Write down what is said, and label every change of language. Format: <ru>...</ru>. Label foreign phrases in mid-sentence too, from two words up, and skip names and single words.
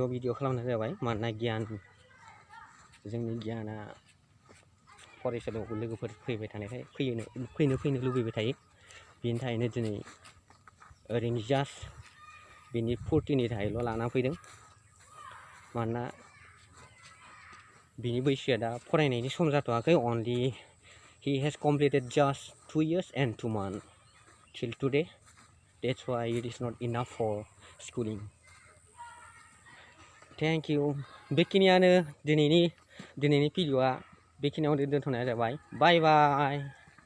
<brx>भिडिअ खालामनाय जाबाय मानोना गियान जोंनि गियाना फरायसालियाव लोगोफोर फैबाय थानायखाय फैनो लुबैबाय थायो बेनि थाखायनो दिनै ओरैनो जास्ट बिनि फुर्तिनि थाखायल' लाना फैदों मानोना बिनि बैसोआ दा फरायनायनि सम जाथ'वाखै</brx> <en>only he has completed just 2 years and 2 months till today. That's why it is not enough for schooling. Thank you.</en> <brx>बेखिनियानो दिनैनि भिडिअआ बेखिनियावनो दोनथ'नाय जाबाय.</brx> <en>Bye bye.</en>